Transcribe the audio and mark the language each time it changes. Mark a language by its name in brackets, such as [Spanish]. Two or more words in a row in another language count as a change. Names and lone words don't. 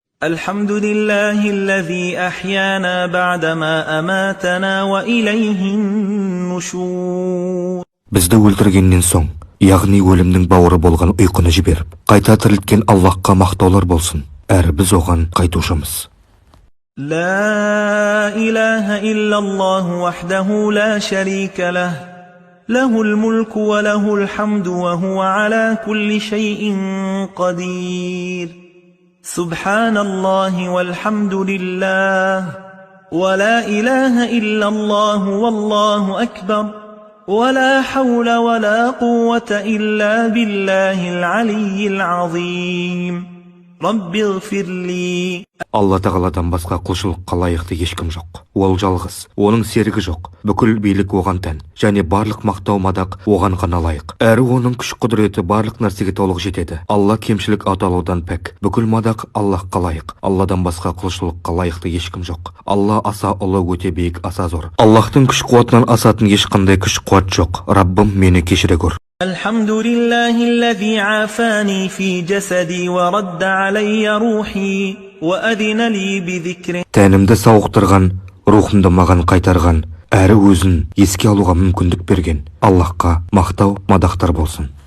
[Arabic] الحمد لله الذي أحيانا بعدما أماتنا وإليه النشور. [Kazakh] Бізді өлтіргеннен соң, яғни өлімнің бауыры болған ұйқыны жіберіп, қайта тірілткен Аллахқа мақтаулар болсын, әрі біз оған қайтушымыз. [Arabic] لا إله إلا الله وحده لا شريك له له الملك وله الحمد وهو على كل شيء قدير. سبحان الله والحمد لله ولا إله إلا الله والله أكبر ولا حول ولا قوة إلا بالله العلي العظيم. رب اغفر لي. [Kazakh] Алла тағаладан басқа құлшылыққа лайықты ешкім жоқ. Ол жалғыз, оның серігі жоқ. Бүкіл билік оған тән, және барлық мақтау мадақ оған ғана лайық. Әрі оның күш құдіреті барлық нәрсеге толық жетеді. Алла кемшілік аталудан пәк. Бүкіл мадақ Аллахқа лайық. Алладан басқа құлшылыққа лайықты ешкім жоқ. Алла аса ұлы, өте биік, аса зор. Аллахтың күш қуатынан асатын ешқандай күш қуат жоқ. Раббым, мені кешіре көр. [Arabic] الحمد لله الذي عافاني في جسدي ورد علي روحي وأذن لي بذكره. [Kazakh] Тәнімді сауықтырған, рухымды маған қайтарған, әрі өзін еске алуға мүмкіндік берген Аллахқа мақтау, мадақтар болсын.